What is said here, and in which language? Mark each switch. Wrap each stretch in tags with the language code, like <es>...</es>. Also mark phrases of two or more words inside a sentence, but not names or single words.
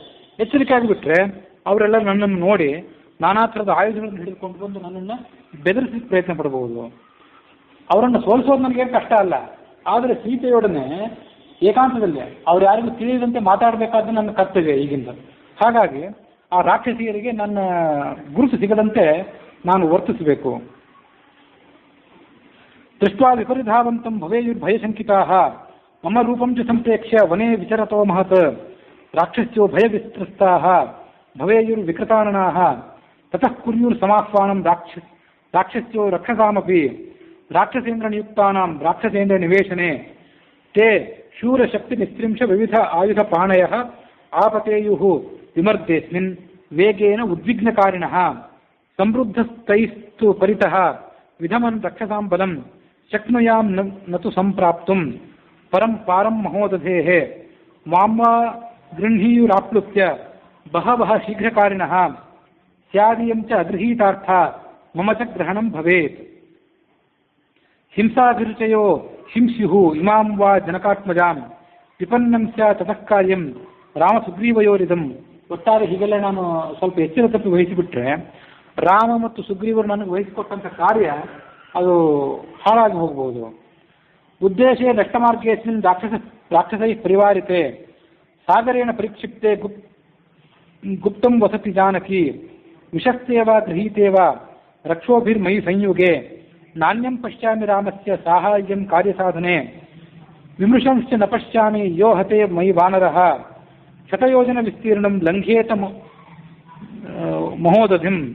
<kn>ಎಚ್ಚರಿಕೆ ಆಗಿಬಿಟ್ರೆ ಅವರೆಲ್ಲ ನನ್ನನ್ನು ನೋಡಿ ನಾನಾ ಥರದ ಆಯುಧಗಳನ್ನು ಹಿಡಿದುಕೊಂಡು ಬಂದು ನನ್ನನ್ನು ಬೆದರಿಸಲಿಕ್ಕೆ ಪ್ರಯತ್ನ ಪಡಬಹುದು. ಅವರನ್ನು ಸೋಲಿಸೋದು ನನಗೇನು ಕಷ್ಟ ಅಲ್ಲ, ಆದರೆ ಸೀತೆಯೊಡನೆ ಏಕಾಂತದಲ್ಲಿ ಅವ್ರು ಯಾರಿಗೂ ತಿಳಿಯದಂತೆ ಮಾತಾಡಬೇಕಾದ್ರೆ ನನ್ನ ಕರ್ತವ್ಯ ಈಗಿಂದ. ಹಾಗಾಗಿ ಆ ರಾಕ್ಷಸಿಯರಿಗೆ ನನ್ನ ಗುರುತು ಸಿಗದಂತೆ ನಾನು ವರ್ತಿಸಬೇಕು.</kn> <sa>ದೃಷ್ಟ್ವಾ ವಿಪರಿಧಾವಂತಂ ಭವೇಯುರ್ಭಯಶಂಕಿತಾಃ ಮಮ ರೂಪಂ ಚ ಸಂಪ್ರೇಕ್ಷ್ಯ ವನೇ ವಿಚರತೋ ಮಹತ್ ರಾಕ್ಷಸ್ಯೋ ಭಯವಿಸ್ತ್ರಸ್ತಾಃ ಭವೇಯುರ್ವಿಕೃತಾನನಾಃ ತತಃ ಕುರ್ಯುರ್ಸಮಾಹ್ವಾನಂ ರಾಕ್ಷಸ್ಯೋ ರಕ್ಷಸಾಮಪಿ ರಾಕ್ಷಸೇಂದ್ರನಿಯುಕ್ತಾನಾಂ ರಾಕ್ಷಸೇಂದ್ರ ನಿವೇಶನೆ ತೇ ಶೂರಶಕ್ತಿ ನಿಸ್ತ್ರಿಂಶ ವಿವಿಧ ಆಯುಧ ಪಾಣಯಃ ಆಪತೇಯುಃ ವಿಮರ್ದೇಸ್ಮಿನ್ ವೇಗೇನ ಉದ್ವಿಗ್ನಕಾರಿಣಃ ಸಮೃದ್ಧಸ್ತೈಸ್ತು ಪರಿತಃ ವಿಧಮನ್ ರಕ್ಷಸಾಂ ಬಲಂ ಶಕ್ನುಯಾಂ ನತು ಸಂಪ್ರಾಪ್ತುಂ ಪರಂ ಪಾರಂ ಮಹೋದಧೇಃ ಮಾಂವಾ ಗೃಹೀಯುರಾಪ್ಲುತ್ಯ ಬಹವಃ ಶೀಘ್ರಕಾರಿಣಃ ಸ್ಯಾದಿಯಂ ಚ ಅಗೃಹೀತಾರ್ಥ ಮಮ ಚ ಗ್ರಹಣಂ ಭವೇತ್. ಹಿಂಸಾಭಿರುಚಯೋ ಹಿಂಸ್ಯುಃ ಇಮಾಂ ವಾ ಜನಕಾತ್ಮಜಾಂ ವಿಪನ್ನಂ ಸ್ಯಾತ್ ತತಃ ಕಾರ್ಯಂ ರಾಮಸುಗ್ರೀವಯೋರಿದಂ.</sa> <kn>ಒಟ್ಟಾರೆ ಹೀಗೆಲ್ಲ ನಾನು ಸ್ವಲ್ಪ ಎಚ್ಚರ ತಪ್ಪಿ ವಹಿಸಿಬಿಟ್ರೆ ರಾಮ ಮತ್ತು ಸುಗ್ರೀವರು ನನಗೆ ವಹಿಸಿಕೊಟ್ಟಂಥ ಕಾರ್ಯ ಅದು ಹಾಳಾಗಿ ಹೋಗ್ಬೋದು.</kn> <sa>ಉದ್ದೇಶೇ ನಷ್ಟಮಾರ್ಗೇಸ್ಮಿನ್ ರಾಕ್ಷಸೈ ಪರಿವಾರಿತೆ ಸಾಗರೇಣ ಪರಿಕ್ಷಿಪ್ತೆ ಗುಪ್ತಂ ವಸತಿ ಜಾನಕಿ ವಿಷಸ್ತೇವ ಗೃಹೀತೇವ ರಕ್ಷೋಭಿರ್ಮಯಿ ಸಂಯುಗೆ ನಾಣ್ಯಂ ಪಶ್ಯಾಮಿ ರಾಮಸ್ಯ ಸಾಹಾಯ್ಯಂ ಕಾರ್ಯಸಾಧನೆ ವಿಮೃಶಂಶ್ಚ ನ ಪಶ್ಯಾಮಿ ಯೋ ಹತೆ ಮಯಿ ವಾನರಃ ಶತಯೋಜನ ವಿಸ್ತೀರ್ಣಂ ಲಂಘೇತ ಮಹೋದಧಿಂ.</sa>